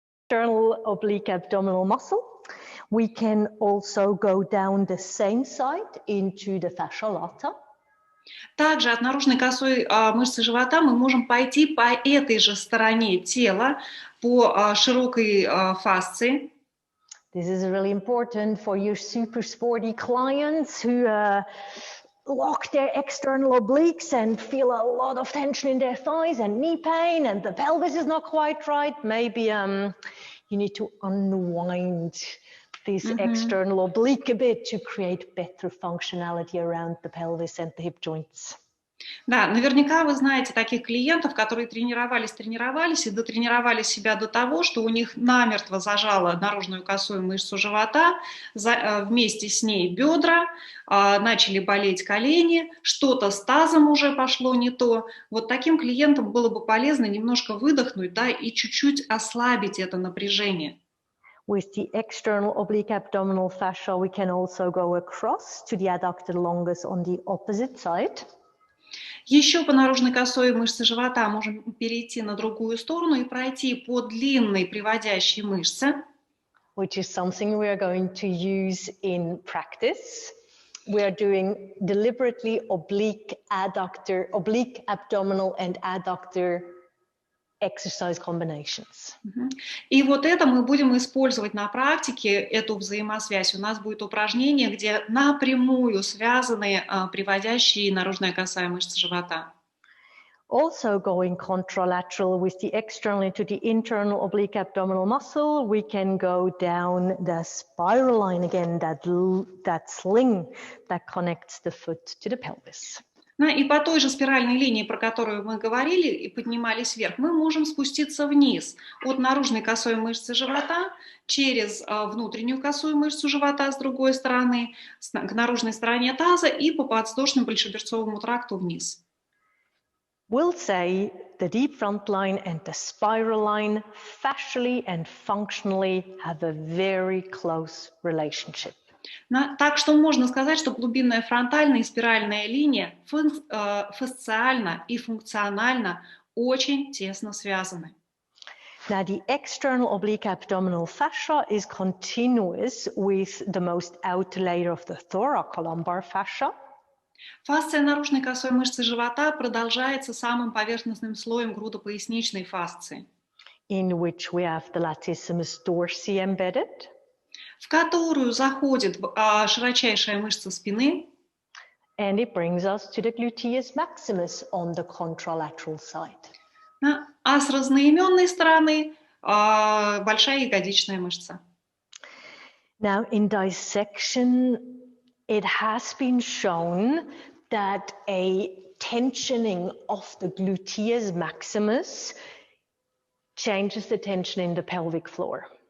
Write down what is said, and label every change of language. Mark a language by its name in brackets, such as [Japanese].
[English] external oblique abdominal muscle, we can also go down the same side into the fascia lata. [Russian] Также от наружной косой мышцы живота мы можем пойти по этой же стороне тела, по широкой фасции. [English] This is really important for your super sporty clients who lock their external obliques and feel a lot of tension in their thighs and knee pain and the pelvis is not quite right. Maybe you need to unwind this external oblique a bit to create better functionality around the pelvis and the hip joints. [Russian] Да, наверняка вы знаете таких клиентов, которые тренировались и дотренировали себя до того, что у них намертво зажало наружную косую мышцу живота, вместе с ней бедра, начали болеть колени, что-то с тазом уже пошло не то. Вот таким клиентам было бы полезно немножко выдохнуть, да, и чуть-чуть ослабить это напряжение. [English] With the external oblique abdominal fascia, we can also go across to the adductor longus on the opposite side. [Russian] Еще по наружной косой мышце живота можем перейти на другую сторону и пройти по длинной приводящей мышце. [English] Which is something we are going to use in practice. We are doing deliberately oblique abdominal and adductor exercise combinations. [Russian] И вот это мы будем использовать на практике, эту взаимосвязь. У нас будет упражнение, где напрямую связаны приводящие и наружная косая мышцы живота. [English] Also going contralateral with the external into the internal oblique abdominal muscle, we can go down the spiral line again, that sling that connects the foot to the pelvis. [Russian] И по той же спиральной линии, про которую мы говорили, и поднимались вверх, мы можем спуститься вниз от наружной косой мышцы живота через внутреннюю косую мышцу живота с другой стороны, к наружной стороне таза и по подвздошному большеберцовому тракту вниз. [English] We'll say the deep front line and the spiral line fascially and functionally have a very close relationship. [Russian] Так что можно сказать, что глубинная фронтальная и спиральная линия фасциально и функционально очень тесно связаны. [English] Now, the external oblique abdominal fascia is continuous with the most outer layer of the thoracolumbar fascia. [Russian] Фасция наружной косой мышцы живота продолжается самым поверхностным слоем грудопоясничной фасции, [English] in which we have the latissimus dorsi embedded, [Russian] в которую заходит широчайшая мышца спины, [English] and it brings us to the gluteus maximus on the contralateral side. [Russian] А с разноименной стороны большая ягодичная мышца. [English] Now, in dissection, it has been shown that a tensioning of the gluteus maximus changes the tension in the pelvic floor.